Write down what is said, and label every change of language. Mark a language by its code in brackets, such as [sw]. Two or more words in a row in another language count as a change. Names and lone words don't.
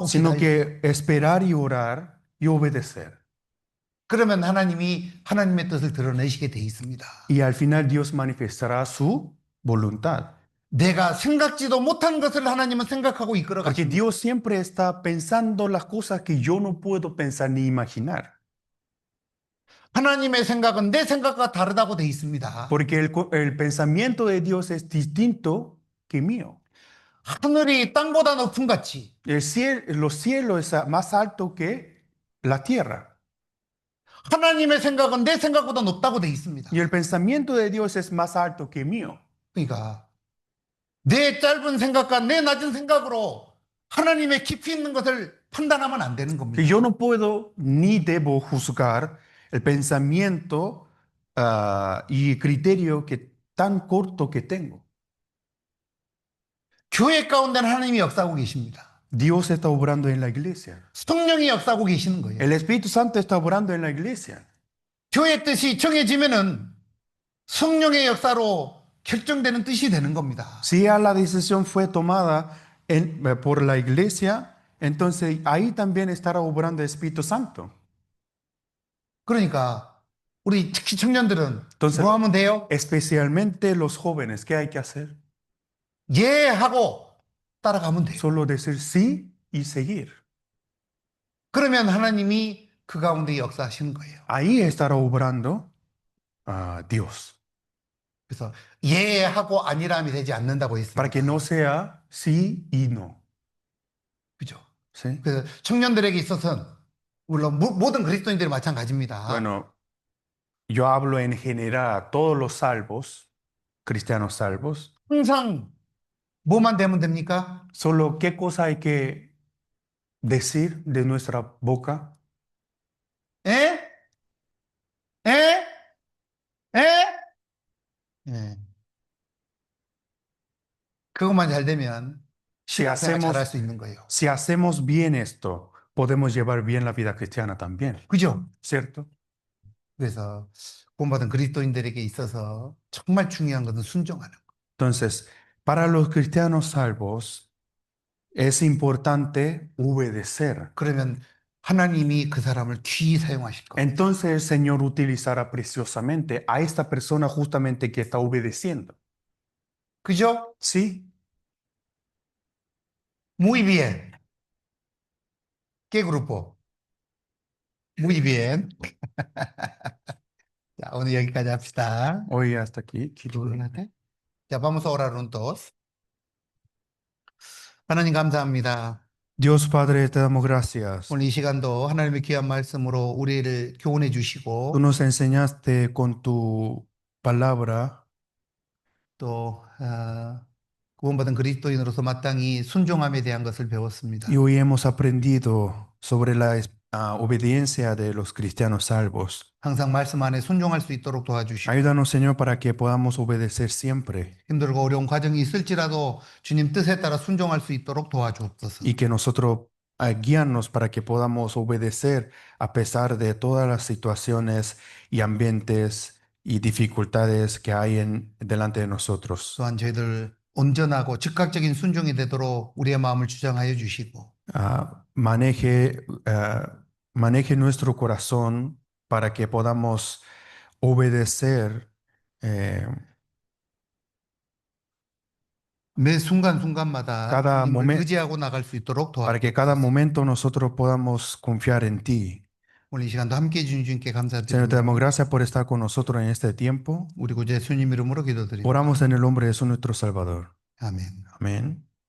[es] sino [ko] 기다리고. [es] que esperar y orar y obedecer. [ko] 그러면 하나님이 하나님의 뜻을 드러내시게 돼 있습니다. [es] Y al final Dios manifestará su voluntad. [ko] 내가 생각지도 못한 것을 하나님은 생각하고 이끌어 [es] Porque [ko] 가십니다. [es] Dios siempre está pensando las cosas que yo no puedo pensar ni imaginar. [ko] 하나님의 생각은 내 생각과 다르다고 돼 있습니다. [es] Porque el pensamiento de Dios es distinto que mío. [ko] 하늘이 땅보다 높은 같이 [es] Los cielos es más alto que la tierra. [ko] 하나님의 생각은 내 생각보다 높다고 돼 있습니다. [es] Y el pensamiento de Dios es más alto que mío. [ko] 그러니까 내 짧은 생각과 내 낮은 생각으로 하나님의 깊이 있는 것을 판단하면 안 되는 겁니다. [es] Que yo no puedo ni debo juzgar el pensamiento y criterio que tan corto que tengo. [ko] 교회 가운데는 하나님이 역사하고 계십니다. [es] Dios está obrando en la iglesia. [ko] 성령이 역사하고 계시는 거예요. [es] El Espíritu Santo está obrando en la iglesia. [ko] 교회 뜻이 정해지면은 성령의 역사로 결정되는 뜻이 되는 겁니다. [es] Si ya la decisión fue tomada por la iglesia, entonces ahí también estará obrando el Espíritu Santo. [ko] 그러니까 우리 특히 청년들은 [es] Entonces, [ko] 뭐 하면 돼요? [es] especialmente los jóvenes, ¿qué hay que hacer? [ko] 예 하고 따라가면 돼요. [es] Solo decir sí y seguir. [ko] 그러면 하나님이 그 가운데 역사하시는 거예요. [es] Ahí estará obrando Dios. [ko] 그래서 예 하고 아니라함이 되지 않는다고 [es] Para que no [ko] 했습니다. [es] sea sí y no. [ko] 그죠? [es] ¿Sí? [ko] 그래서 청년들에게 있어서는 물론 모든 그리스도인들이 마찬가지입니다. [es] Bueno, yo hablo en general a todos los salvos, cristianos salvos. [ko] 항상 뭐만 되면 됩니까? [es] Solo qué cosa hay que decir de nuestra boca. [ko] 에? 에? 에? 예. 그것만 잘 되면 [es] Si [ko] 신앙생활 잘할 [es] hacemos, [ko] 수 있는 거예요. [es] si hacemos bien esto, podemos llevar bien la vida cristiana también, [ko] 그죠? [es] ¿cierto? [ko] 그래서 구원받은 그리스도인들에게 있어서 정말 중요한 것은 순종하는 거. [es] Entonces, para los cristianos salvos, es importante obedecer. [ko] 그러면 하나님이 그 사람을 귀히 사용하실 거예요. [es] Entonces el Señor utilizará preciosamente a esta persona justamente que está obedeciendo. [ko] 그죠? [es] ¿Sí? Muy bien. ¿Qué grupo? Muy bien. [ko] 자, 오늘 여기까지 합시다. [es] Hoy hasta aquí. 자, vamos a orar juntos. [ko] 하나님 감사합니다. [es] Dios Padre, te damos gracias. [ko] 오늘 이 시간도 하나님의 귀한 말씀으로 우리를 교훈해 주시고 [es] Tú nos enseñaste con tu palabra [ko] 또 구원받은 그리스도인으로서 마땅히 순종함에 대한 것을 배웠습니다. [es] y hoy hemos aprendido sobre la obediencia de los cristianos salvos. [ko] 항상 말씀 안에 순종할 수 있도록 도와주시고 [es] Ayúdanos, Señor, para que podamos obedecer siempre [ko] 힘들고 어려운 과정이 있을지라도 주님 뜻에 따라 순종할 수 있도록 도와주옵소서. [es] y que nosotros guíanos para que podamos obedecer a pesar de todas las situaciones y ambientes y dificultades que hay delante de nosotros. [ko] 또한 저희들 온전하고 즉각적인 순종이 되도록 우리의 마음을 주장하여 주시고 [es] Maneje nuestro corazón para que podamos obedecer [ko] 매 순간순간마다 [es] cada [ko] 주님을 [es] momento, [ko] 의지하고 나갈 수 있도록 [es] para que cada [ko] 도와주옵소서. [es] momento nosotros podamos confiar en ti. [ko] 오늘 이 시간도 함께 해주신 주님께 [es] Señor, te damos [ko] 감사드리며 [es] gracias por estar con nosotros en este tiempo. [ko] 우리 구주 예수님 이름으로 기도드립니다. [es] Oramos en el nombre de Jesús nuestro Salvador. [ko] 아멘. [es] Amén.